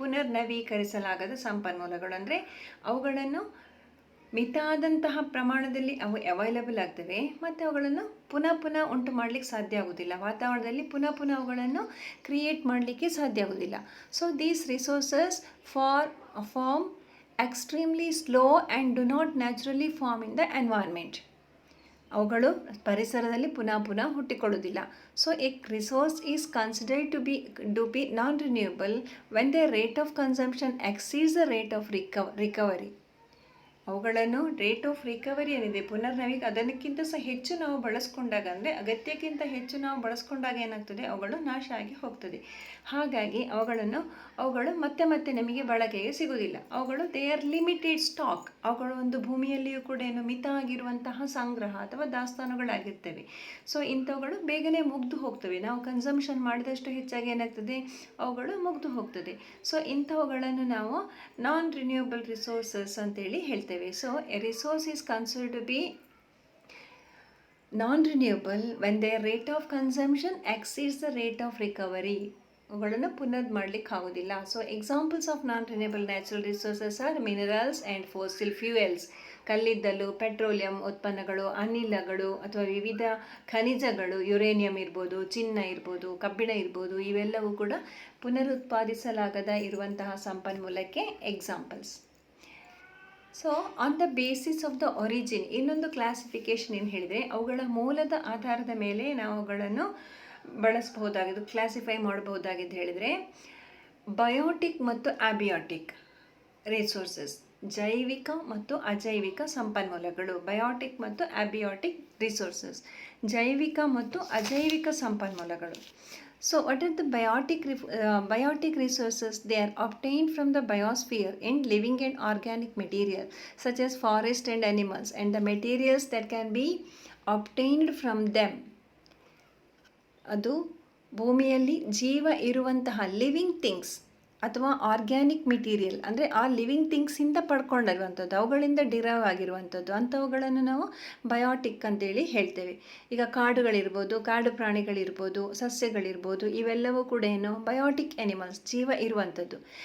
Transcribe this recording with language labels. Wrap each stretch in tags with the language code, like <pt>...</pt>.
<kn>ಪುನರ್ನವೀಕರಿಸಲಾಗದ ಸಂಪನ್ಮೂಲಗಳು ಅಂದರೆ ಅವುಗಳನ್ನು ಮಿತಾದಂತಹ ಪ್ರಮಾಣದಲ್ಲಿ ಅವು ಅವೈಲಬಲ್ ಆಗ್ತವೆ ಮತ್ತು ಅವುಗಳನ್ನು ಪುನಃ ಉಂಟು ಮಾಡಲಿಕ್ಕೆ ಸಾಧ್ಯ ಆಗೋದಿಲ್ಲ. ವಾತಾವರಣದಲ್ಲಿ ಪುನಃ ಅವುಗಳನ್ನು ಕ್ರಿಯೇಟ್ ಮಾಡಲಿಕ್ಕೆ ಸಾಧ್ಯ ಆಗೋದಿಲ್ಲ.</kn> <en>So these resources form extremely slow and do not naturally form in the environment.</en> <kn>ಅವುಗಳು ಪರಿಸರದಲ್ಲಿ ಪುನಃ ಹುಟ್ಟಿಕೊಳ್ಳುವುದಿಲ್ಲ.</kn> <en>So a resource is considered to be non renewable when the rate of consumption exceeds the rate of recovery.</en> <kn>ಅವುಗಳನ್ನು rate of recovery ಏನಿದೆ, ಅದಕ್ಕಿಂತ ಸಹ ಹೆಚ್ಚು ನಾವು ಬಳಸ್ಕೊಂಡಾಗ, ಅಂದರೆ ಅಗತ್ಯಕ್ಕಿಂತ ಹೆಚ್ಚು ನಾವು ಬಳಸ್ಕೊಂಡಾಗ ಏನಾಗ್ತದೆ, ಅವುಗಳು ನಾಶ ಆಗಿ ಹೋಗ್ತದೆ. ಹಾಗಾಗಿ ಅವುಗಳು ಮತ್ತೆ ನಮಗೆ ಬಳಕೆಗೆ ಸಿಗೋದಿಲ್ಲ. ಅವುಗಳು</kn> <en>They are limited stock.</en> <kn>ಅವುಗಳು ಒಂದು ಭೂಮಿಯಲ್ಲಿಯೂ ಕೂಡ ಮಿತ ಆಗಿರುವಂತಹ ಸಂಗ್ರಹ ಅಥವಾ ದಾಸ್ತಾನುಗಳಾಗಿರ್ತವೆ. ಸೊ ಇಂಥವುಗಳು ಬೇಗನೆ ಮುಗ್ದು ಹೋಗ್ತವೆ. ನಾವು ಕನ್ಸಂಪ್ಷನ್ ಮಾಡಿದಷ್ಟು ಹೆಚ್ಚಾಗಿ ಏನಾಗ್ತದೆ, ಅವುಗಳು ಮುಗ್ದು ಹೋಗ್ತದೆ. ಸೊ ಇಂಥವುಗಳನ್ನು ನಾವು ನಾನ್ ರಿನ್ಯೂಯಬಲ್ ರಿಸೋರ್ಸಸ್ ಅಂತೇಳಿ ಹೇಳ್ತೇವೆ.</kn> <en>So a resource is considered to be non-renewable when their rate of consumption exceeds the rate of recovery.</en> <kn>ಅವುಗಳನ್ನು ಪುನರ್ ಮಾಡಲಿಕ್ಕೆ ಆಗೋದಿಲ್ಲ.</kn> <en>So examples of non renewable natural resources are minerals and fossil fuels.</en> <kn>ಕಲ್ಲಿದ್ದಲು, petroleum ಉತ್ಪನ್ನಗಳು, ಅನಿಲಗಳು ಅಥವಾ ವಿವಿಧ ಖನಿಜಗಳು, ಯುರೇನಿಯಂ ಇರ್ಬೋದು, ಚಿನ್ನ ಇರ್ಬೋದು, ಕಬ್ಬಿಣ ಇರ್ಬೋದು, ಇವೆಲ್ಲವೂ ಕೂಡ ಪುನರುತ್ಪಾದಿಸಲಾಗದ ಇರುವಂತಹ ಸಂಪನ್ಮೂಲಕ್ಕೆ examples.</kn> <en>so on the basis of the origin,</en> <kn>ಇನ್ನೊಂದು ಕ್ಲಾಸಿಫಿಕೇಶನ್ ಏನು ಹೇಳಿದರೆ, ಅವುಗಳ ಮೂಲದ ಆಧಾರದ ಮೇಲೆ ನಾವು ಅವುಗಳನ್ನು ಬಳಸಬಹುದಾಗಿದ್ದು, ಕ್ಲಾಸಿಫೈ ಮಾಡಬಹುದಾಗಿದ್ದು ಹೇಳಿದರೆ, ಬಯೋಟಿಕ್ ಮತ್ತು ಆಬಿಯಾಟಿಕ್ ರಿಸೋರ್ಸಸ್, ಜೈವಿಕ ಮತ್ತು ಅಜೈವಿಕ ಸಂಪನ್ಮೂಲಗಳು. ಬಯೋಟಿಕ್ ಮತ್ತು ಆಬಿಯಾಟಿಕ್ ರಿಸೋರ್ಸಸ್, ಜೈವಿಕ ಮತ್ತು ಅಜೈವಿಕ ಸಂಪನ್ಮೂಲಗಳು.</kn> <en>So what are the biotic resources? They are obtained from the biosphere in living and organic material such as forest and animals, and the materials that can be obtained from them.</en> <kn>ಅದು ಭೂಮಿಯಲ್ಲಿ ಜೀವ ಇರುವಂತಹ living things ಅಥವಾ organic material, ಅಂದರೆ ಆ living ಥಿಂಗ್ಸಿಂದ ಪಡ್ಕೊಂಡಿರುವಂಥದ್ದು, ಅವುಗಳಿಂದ derive ಆಗಿರುವಂಥದ್ದು, ಅಂಥವುಗಳನ್ನು ನಾವು ಬಯೋಟಿಕ್ ಅಂತೇಳಿ ಹೇಳ್ತೇವೆ. ಈಗ ಕಾಡುಗಳಿರ್ಬೋದು, ಕಾಡು ಪ್ರಾಣಿಗಳಿರ್ಬೋದು, ಸಸ್ಯಗಳಿರ್ಬೋದು, ಇವೆಲ್ಲವೂ ಕೂಡ ಏನು ಬಯೋಟಿಕ್ ಎನಿಮಲ್ಸ್, ಜೀವ ಇರುವಂಥದ್ದು.</kn>